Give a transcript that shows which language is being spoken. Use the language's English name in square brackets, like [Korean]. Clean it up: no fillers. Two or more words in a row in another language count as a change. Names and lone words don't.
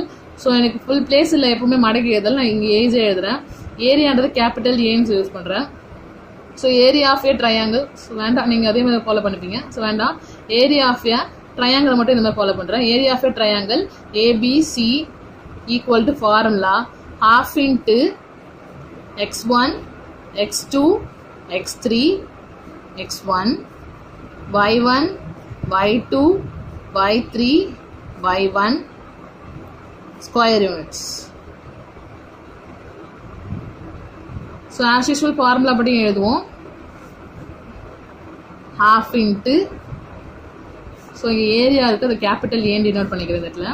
[Tamil] ஸோ எனக்கு [English] full place [Tamil] இல்லை, எப்பவுமே மடக்கி எழுதல், நான் இங்கே ஏஜே எழுதுறேன். ஏரியான்றது கேபிட்டல் ஏன்னு யூஸ் பண்ணுறேன். [English] So area of a triangle. [Tamil] ஸோ வேண்டாம், நீங்கள் அதே மாதிரி ஃபாலோ பண்ணிப்பீங்க. ஸோ வேண்டாம், [English] area of a triangle [Tamil] மட்டும் இந்த மாதிரி ஃபாலோ பண்ணுறேன். [English] Area of a triangle ABC equal to formula ½ into x1 x2 x3 x1 y1 y2 y3 y1 square units. So as usual formula [Tamil] படி எழுதுவோம். [English] ½ into, so [Tamil] இங்கே ஏரியா இருக்குது, அது [English] capital A denote [Tamil] பண்ணிக்கிறது இடத்துல.